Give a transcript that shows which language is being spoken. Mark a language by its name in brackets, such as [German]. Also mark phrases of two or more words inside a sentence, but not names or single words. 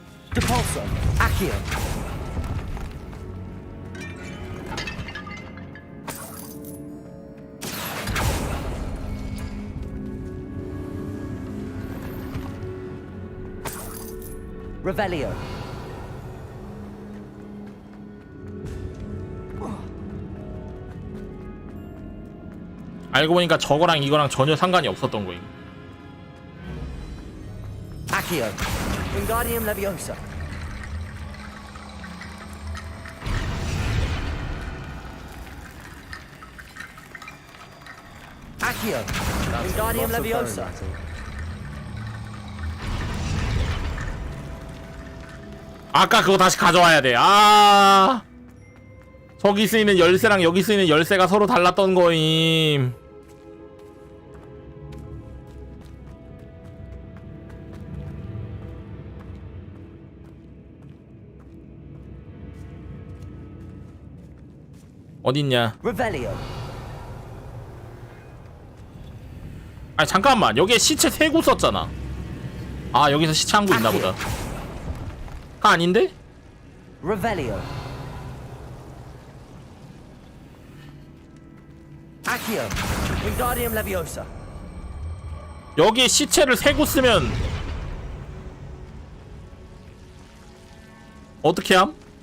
[Korean] Depulso. Accio. Revelio. 알고 보니까 저거랑 이거랑 전혀 상관이 없었던 거임. Accio. Wingardium Leviosa. Accio. Wingardium Leviosa. 아까 그거 다시 가져와야 돼. 아, 저기 쓰이는 열쇠랑 여기 쓰이는 열쇠가 서로 달랐던 거임. 어딨냐? Revelio. 아니 잠깐만, 여기에 시체 3구 썼잖아. 아, 여기서 시체 한 구 있나 보다. 가 아닌데? Revelio. Accio. Wingardium Leviosa. 여기에 시체를 3구 쓰면 어떻게 함?